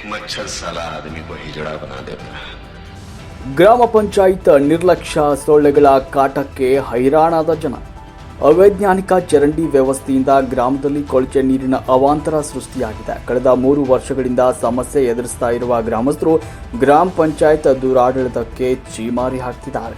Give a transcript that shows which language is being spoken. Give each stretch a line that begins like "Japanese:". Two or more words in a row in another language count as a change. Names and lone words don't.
Hindi: मच्छर साला आदमी को हिजड़ा बना देता है।
Kannada: ಗ್ರಾಮ ಪಂಚಾಯತ್ ನಿರ್ಲಕ್ಷ್ಯ ಸೊಳ್ಳೆಗಳ ಕಾಟಕ್ಕೆ ಹೈರಾಣಾದ ಜನ. ಅವೈಜ್ಞಾನಿಕ ಚರಂಡಿ ವ್ಯವಸ್ಥೆಯಿಂದ ಗ್ರಾಮದಲ್ಲಿ ಕೊಳಚೆ ನೀರಿನ ಅವಾಂತರ ಸೃಷ್ಟಿಯಾಗಿದೆ. ಕಳೆದ 3 ವರ್ಷಗಳಿಂದ ಸಮಸ್ಯೆ ಎದುರಿಸ್ತಾ ಇರುವ ಗ್ರಾಮಸ್ಥರು ಗ್ರಾಮ ಪಂಚಾಯತ್ ದುರಾಡಳಿತಕ್ಕೆ ಚೀಮಾರಿ ಹಾಕ್ತಿದ್ದಾರೆ.